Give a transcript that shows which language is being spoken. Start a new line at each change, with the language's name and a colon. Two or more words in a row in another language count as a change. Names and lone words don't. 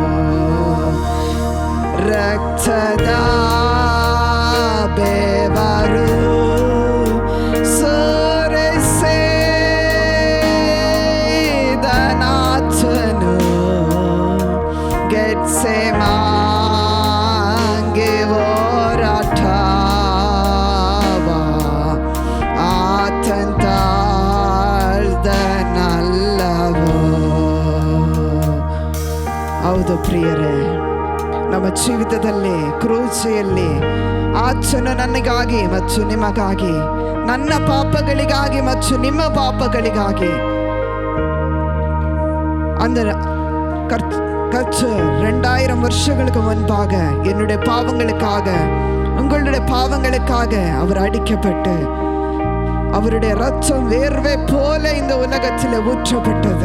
Kannada: ರಕ್ತದ ಬೆವರು ಸುರಿಸಿದನಾಥನು, ಗೆತ್ಸೆಮಾನ್ಗೆ ಹೋರಾಟವ ಆತನ್ ತಾಳ್ದನಲ್ಲವೋ. ಹೌದು ಪ್ರಿಯರೇ, ನಮ್ಮ ಜೀವಿತದಲ್ಲಿ ಕ್ರೂಸೆಯಲ್ಲಿ ಆತನು ನನಗಾಗಿ ಮತ್ತು ನಿಮಗಾಗಿ, ನನ್ನ ಪಾಪಗಳಿಗಾಗಿ ಮತ್ತು ನಿಮ್ಮ ಪಾಪಗಳಿಗಾಗಿ
Tamil: அந்த கர்த்தர் 2000 வருஷங்களுக்கு முன்பாக என்னுடைய பாவங்களுக்காக, உங்களுடைய பாவங்களுக்காக அவர் அடிக்கப்பட்டு அவருடைய ரத்தம் வேர்வை போல இந்த உலகத்தில் ஊற்றப்பட்டது.